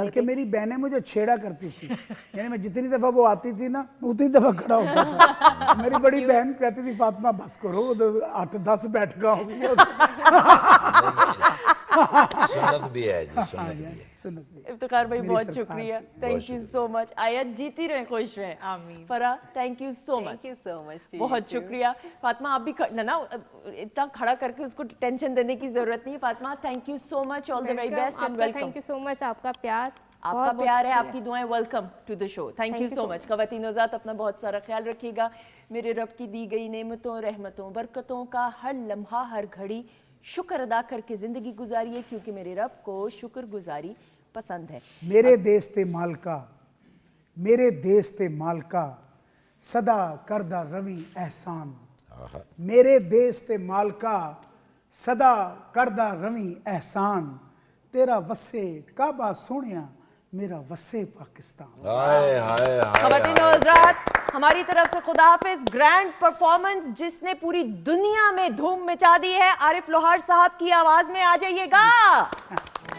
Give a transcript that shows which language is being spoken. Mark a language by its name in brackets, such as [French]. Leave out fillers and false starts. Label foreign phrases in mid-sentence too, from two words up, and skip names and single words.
[Urdu] بلکہ میری بہنیں مجھے چھیڑا کرتی تھی. یعنی میں جتنی دفعہ وہ آتی تھی نا اتنی دفعہ کھڑا ہوتا تھا. میری بڑی بہن کہتی تھی فاطمہ بس کرو، 8-10 بیٹھکاں ہو گئی. سنت بھی ہے جی، سنت بھی ہے. سنت بھی. افتخار بھائی بہت شکریہ، [English] thank you so much. [Urdu] آیت جیتی رہیں، خوش رہیں. آمین. فرح [English] thank you so much. thank you so much. [Urdu] بہت شکریہ. فاطمہ آپ بھی نا اتنا کھڑا کر کے اس کو ٹینشن دینے کی ضرورت نہیں. [English] فاطمہ thank you so much, all the very best and welcome. thank you so much. [Urdu] آپ کا پیار، آپ کا پیار ہے، آپ کی دعائیں. [English] welcome to the show. thank you so much. [Urdu] خواتین و حضرات اپنا بہت سارا خیال رکھیے گا. میرے رب کی دی گئی نعمتوں، رحمتوں، برکتوں کا ہر لمحہ ہر گھڑی شکر ادا کر کے زندگی گزاریے کیونکہ میرے رب کو شکر گزاری پسند ہے. [Punjabi] میرے دیس تے مالکا، میرے دیس تے مالکا، صدا کردہ روی احسان. میرے دیس تے مالکا، صدا کردہ روی احسان. تیرا وسے کعبہ سونیا، میرا وسے پاکستان. ہائے ہائے ہائے. [Urdu] خواتین و حضرات ہماری طرف سے خدا حافظ. [English] grand performance [Urdu] جس نے پوری دنیا میں دھوم مچا دی ہے، عارف لوہار صاحب کی آواز میں آ جائیے گا.